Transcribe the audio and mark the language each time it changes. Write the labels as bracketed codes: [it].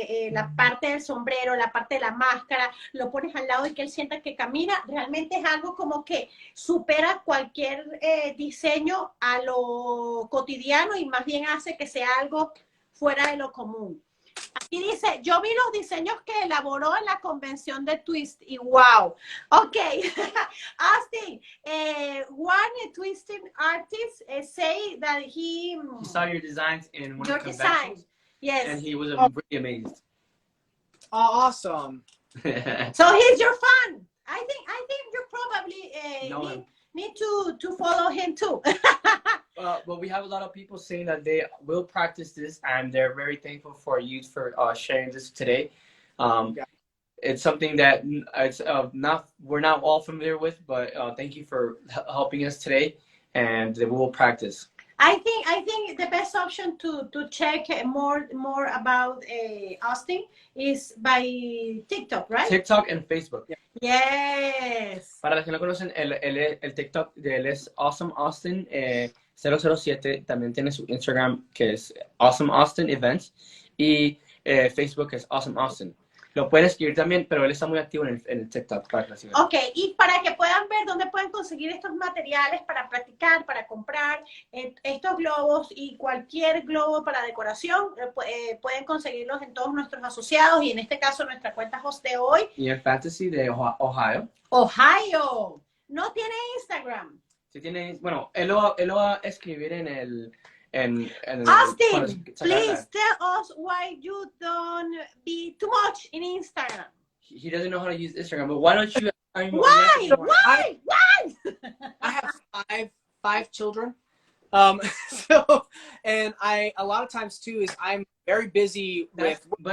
[es] la parte del sombrero, la parte de la máscara, lo pones al lado y que él sienta que camina, realmente es algo como que supera cualquier diseño a lo cotidiano y más bien hace que sea algo fuera de lo común. Aquí dice, yo vi los diseños que elaboró en la convención de Twist y wow. [en] Ok, Austin, one twisting artist say that he saw your designs in one your of the design. conventions, Yes. and he was really amazed. Awesome. So he's your fan. I think you probably need to follow him too. But we have a lot of people saying that they will practice this, and they're very thankful for you for sharing this today. It's something that we're not all familiar with, but thank you for helping us today, and we will practice. I think the best option to check more about Austin is by TikTok, right? TikTok and Facebook. Yes. [es] Para los que no conocen, el TikTok de él es Awesome Austin 007. También tiene su Instagram, que es Awesome Austin Events, y Facebook es Awesome Austin. Lo pueden escribir también, pero él está muy activo en el TikTok. Ok, y para que puedan ver dónde pueden conseguir estos materiales para practicar, para comprar estos globos y cualquier globo para decoración, pueden conseguirlos en todos nuestros asociados y en este caso nuestra cuenta host de hoy. Y en Fantasy de Ohio. Ohio. No tiene Instagram. Sí tiene, bueno, él lo va a escribir en el... [en] Austin, please tell us why you don't be too much in Instagram. He doesn't know how to use Instagram, but why don't you? Why? I have five children. And a lot of times too is I'm very busy with.